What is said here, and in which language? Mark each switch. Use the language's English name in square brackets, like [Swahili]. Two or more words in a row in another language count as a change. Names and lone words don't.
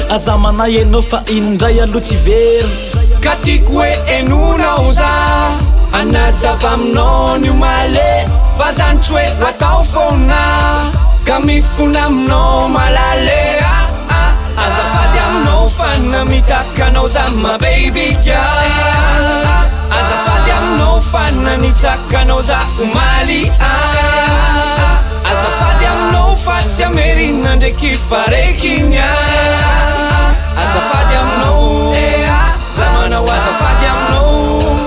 [Malagasy] Aza manahy ianao fa inondray aloha tsy verina. Ka tiako hoe enonao za, anazava aminao ny omaly. Fa zany tsy hoe atao foana, ka mifona aminao malale. Ah, ah, azafady aminao fa namitaka anao za, [English] my baby girl. [Malagasy] Ah, azafady aminao fa nanitsaka anao za omaly. Ah, azafady aminao fa tsy amerina ndraiky fa reky ny ah. Azafady aminao, eh, ah, za manao azafady aminao.